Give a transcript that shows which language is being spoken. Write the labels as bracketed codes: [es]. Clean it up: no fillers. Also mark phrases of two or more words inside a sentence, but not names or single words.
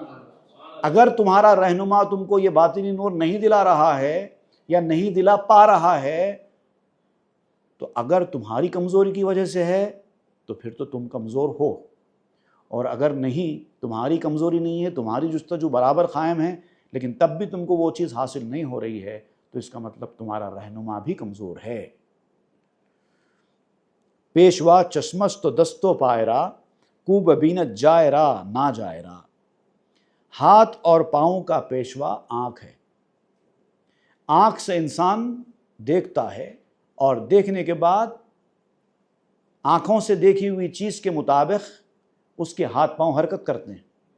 [ur] اگر تمہارا رہنما تم کو یہ باطنی نور نہیں دلا رہا ہے یا نہیں دلا پا رہا ہے تو اگر تمہاری کمزوری کی وجہ سے ہے تو پھر تو تم کمزور ہو، اور اگر نہیں، تمہاری کمزوری نہیں ہے، تمہاری جستجو برابر قائم ہے، لیکن تب بھی تم کو وہ چیز حاصل نہیں ہو رہی ہے تو اس کا مطلب تمہارا رہنما بھی کمزور ہے۔ [fa] پیشوا چشمش تو دستو پائرا، کو ببینت جائرا نہ جائرا۔ [ur] ہاتھ اور پاؤں کا پیشوا آنکھ ہے، آنکھ سے انسان دیکھتا ہے اور دیکھنے کے بعد آنکھوں سے دیکھی ہوئی چیز کے مطابق اس کے ہاتھ پاؤں حرکت کرتے ہیں۔